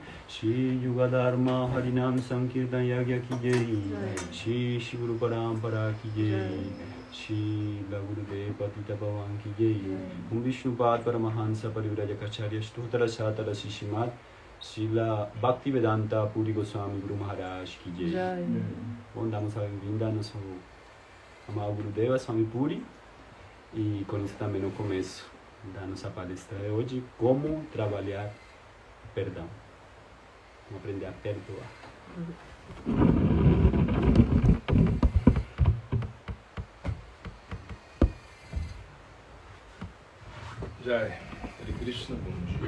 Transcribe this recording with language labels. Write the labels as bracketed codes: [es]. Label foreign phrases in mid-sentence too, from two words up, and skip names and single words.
[hi] श्री युग धर्म हरिनाम संकीर्तन यज्ञ की जय, श्री श्री गुरु परम्परा की जय, श्री गुरुदेव पतित पावन की जय, विष्णुपाद परमहंस परिव्राजकाचार्य अष्टोत्तर शत श्रीमत्, श्रील भक्तिवेदान्त पुरी गोस्वामी गुरु महाराज की जय. [pt] Bom, damos a bem-vinda ao nosso amado Gurudeva Swami Puri, e com isso também no começo da nossa palestra de hoje, como trabalhar o perdão. Vamos aprender a perdoar. Jai, Hare Krishna, bom dia.